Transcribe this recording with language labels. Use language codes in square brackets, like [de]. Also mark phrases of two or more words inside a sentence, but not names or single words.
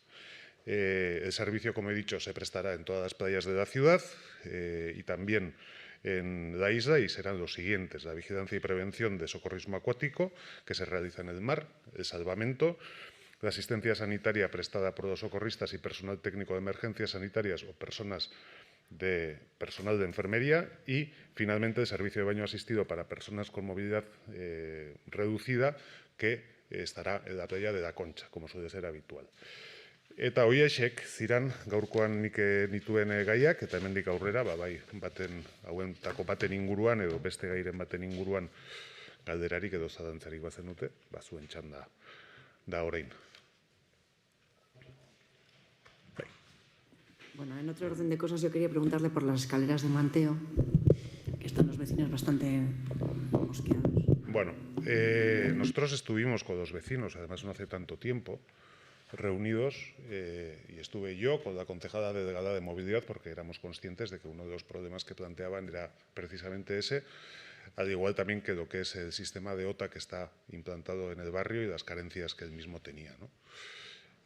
[es] El servicio, como he dicho, se prestará en todas las playas de la ciudad y también en la isla, y serán los siguientes: la vigilancia y prevención de socorrismo acuático que se realiza en el mar, el salvamento, la asistencia sanitaria prestada por los socorristas y personal técnico de emergencias sanitarias o personal de enfermería, y finalmente el servicio de baño asistido para personas con movilidad reducida que estará en la playa de la Concha, como suele ser habitual. [eu] Eta horiexek ziran gaurkoan nik nituen gaiak, eta hemendik aurrera, bai hauentako baten inguruan edo beste gairen baten inguruan galderarik edo zadantzarik bazenute, zuen txanda da orain. [es] Bueno, en otro orden de cosas yo quería preguntarle por las escaleras de manteo, que están los vecinos bastante mosqueados. Bueno, nosotros estuvimos con los vecinos, además no hace tanto tiempo, reunidos, y estuve yo con la concejala delegada de movilidad porque éramos conscientes de que uno de los problemas que planteaban era precisamente ese, al igual también que lo que es el sistema de OTA que está implantado en el barrio y las carencias que el mismo tenía, ¿no?